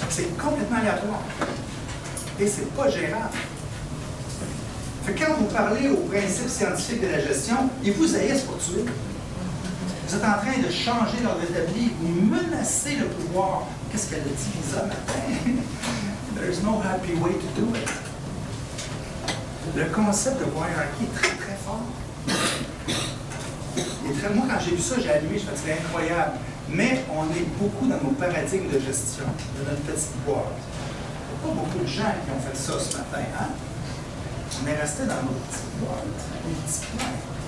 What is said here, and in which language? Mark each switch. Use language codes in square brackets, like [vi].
[fr] C'est complètement aléatoire. Et c'est pas gérable. Fait que quand vous parlez aux principes scientifiques de la gestion, ils vous haïssent pour tuer. Vous êtes en train de changer l'ordre établi, vous menacez le pouvoir. Qu'est-ce qu'elle a dit, Lisa, matin? [en] There's no happy way to do it. [fr] Le concept de hierarchie est très, très fort. Moi, quand j'ai vu ça, j'ai allumé, je me suis dit, c'est incroyable. Mais on est beaucoup dans nos paradigmes de gestion, de notre petite boîte. Il n'y a pas beaucoup de gens qui ont fait ça ce matin, hein? On est resté dans nos petites boîtes, les petits points.